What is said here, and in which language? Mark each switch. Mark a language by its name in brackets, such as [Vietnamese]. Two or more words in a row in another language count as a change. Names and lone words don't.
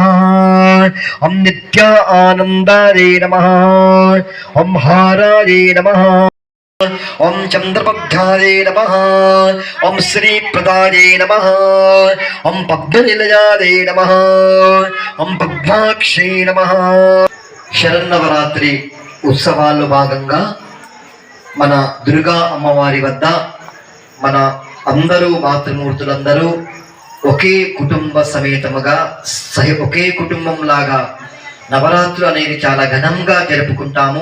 [Sanskrit] ओम नित्य आनन्दादे नमः। ओम हाराय नमः। ओम चंद्रपद्धाय नमः। ओम श्रीप्रदाय नमः। ओम पद्मनिलयाय नमः। ओम पद्माक्षे नमः। [Telugu] శరన్నవరాత్రి ఉత్సవాల్లో భాగంగా మన దుర్గా అమ్మవారి వద్ద మన అందరూ మాతృమూర్తులందరూ ఒకే కుటుంబ సమేతముగా ఒకే కుటుంబం లాగా నవరాత్రులు అనేది చాలా ఘనంగా జరుపుకుంటాము.